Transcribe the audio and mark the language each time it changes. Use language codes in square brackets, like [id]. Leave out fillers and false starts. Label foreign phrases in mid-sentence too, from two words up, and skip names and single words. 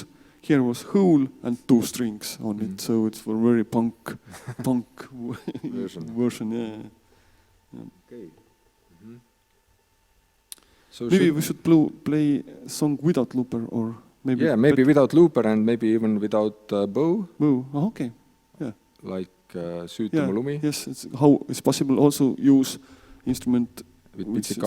[en] Here was hole and two strings on it, so it's a very punk version. Yeah. Okay. So maybe we should play a song without looper, or. Maybe without looper and maybe even without bow. Bow, okay. Yeah. Like Süütä mu lumi. Yes, it's possible also use instrument with pizzicato.